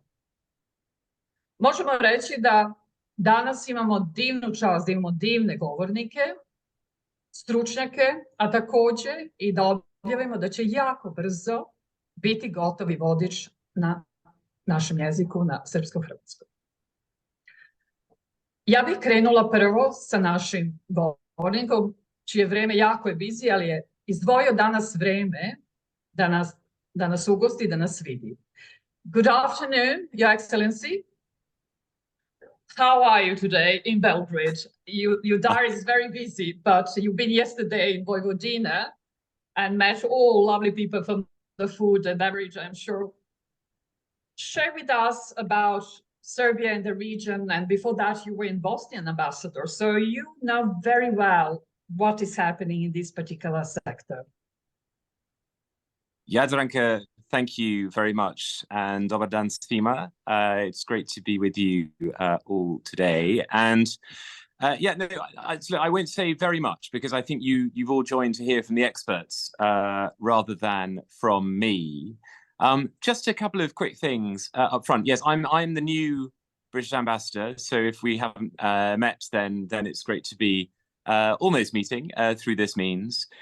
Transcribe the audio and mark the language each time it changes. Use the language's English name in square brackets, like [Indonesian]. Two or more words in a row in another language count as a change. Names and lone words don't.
[Serbian] Možemo reći da danas imamo divnu čast, da imamo divne govornike, stručnjake, a takođe i da objavimo da će jako brzo biti gotovi vodič na našem jeziku, na srpsko-hrvatskom. Ja bih krenula prvo sa našim govornikom, čije vreme jako je busy, ali je izdvojio danas vreme da nas ugosti, da nas vidi. [English] Good afternoon, Your Excellency. How are you today in Belgrade? Your diary is very busy, but you've been yesterday in Vojvodina and met all lovely people from the food and beverage, I'm sure. Share with us about Serbia and the region, and before that you were in Bosnian ambassador, so you know very well what is happening in this particular sector. Jadranka, thank you very much, and [Serbian] dobar dan svima. [English] It's great to be with you all today. And I won't say very much because I think you've all joined to hear from the experts rather than from me. Just a couple of quick things up front. Yes, I'm the new British ambassador, so if we haven't met, then it's great to be almost meeting through this means.